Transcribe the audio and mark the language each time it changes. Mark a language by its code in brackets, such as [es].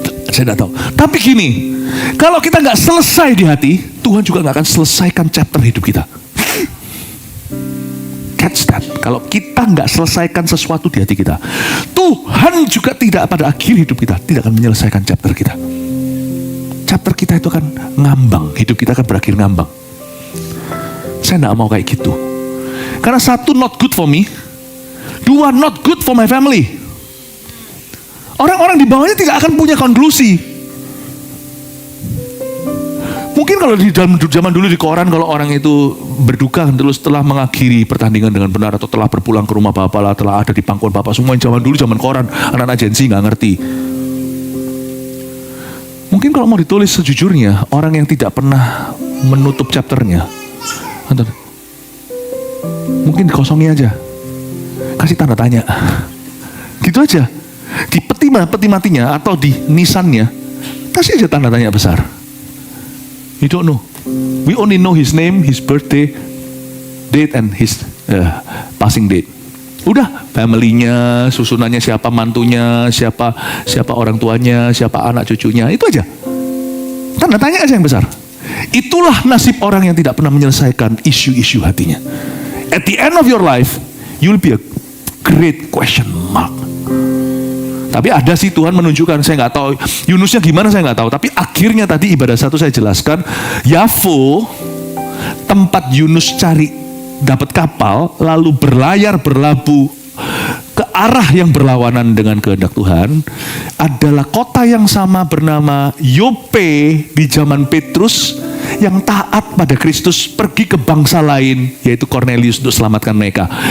[id] Saya nggak tahu. Tapi gini, kalau kita nggak selesai di hati, Tuhan juga nggak akan selesaikan chapter hidup kita. [en] Catch that. [id] Kalau kita nggak selesaikan sesuatu di hati kita, Tuhan juga tidak pada akhir hidup kita tidak akan menyelesaikan chapter kita. Chapter kita itu akan ngambang, hidup kita akan berakhir ngambang. Saya nggak mau kayak gitu. Karena satu, [en] not good for me. [id] Dua, [en] not good for my family. [id] Orang-orang di bawahnya tidak akan punya konklusi. Mungkin kalau di zaman dulu di koran, kalau orang itu berduka terus telah mengakhiri pertandingan dengan benar, atau telah berpulang ke rumah bapak lah, telah ada di pangkuan bapak, semua yang zaman dulu, zaman koran, anak-anak agensi nggak ngerti. Mungkin kalau mau ditulis sejujurnya, orang yang tidak pernah menutup chapternya, mungkin dikosongi aja, kasih tanda tanya, gitu aja. Di peti matinya atau di nisannya, kasih aja tanda tanya besar. [en] You don't know. We only know his name, his birthday date, and his passing date. [id] Udah, family-nya, susunannya siapa mantunya, siapa orang tuanya, siapa anak cucunya, itu aja. Tanda tanya aja yang besar. Itulah nasib orang yang tidak pernah menyelesaikan isu-isu hatinya. [en] At the end of your life, you'll be a great question mark. [id] Tapi ada sih Tuhan menunjukkan, saya nggak tahu Yunusnya gimana, saya nggak tahu. Tapi akhirnya tadi ibadah satu saya jelaskan, Yafo, tempat Yunus cari dapat kapal, lalu berlayar berlabuh ke arah yang berlawanan dengan kehendak Tuhan, adalah kota yang sama bernama Yope di zaman Petrus, yang taat pada Kristus pergi ke bangsa lain, yaitu Cornelius, untuk selamatkan mereka.